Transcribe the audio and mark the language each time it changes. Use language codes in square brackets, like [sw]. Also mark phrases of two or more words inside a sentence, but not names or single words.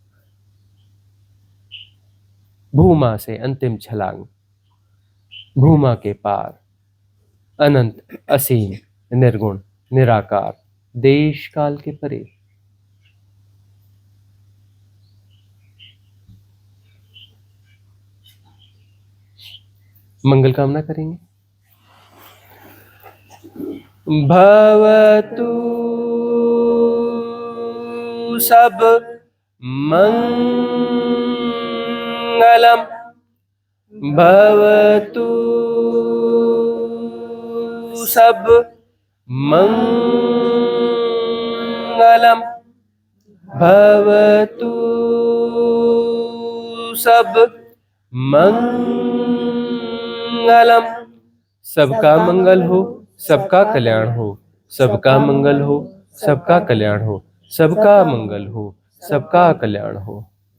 [hi] भूमा से अंतिम छलांग, भूमा के पार, अनंत, असीम, निर्गुण, निराकार, देश काल के परे। मंगल कामना करेंगे। [sa] भवतु सब मंगलम, भवतु सब मंगलम, भवतु सब मंगलम। [hi] सबका मंगल हो, सबका कल्याण हो, सबका मंगल हो, सबका कल्याण हो, सबका मंगल हो, सबका कल्याण हो।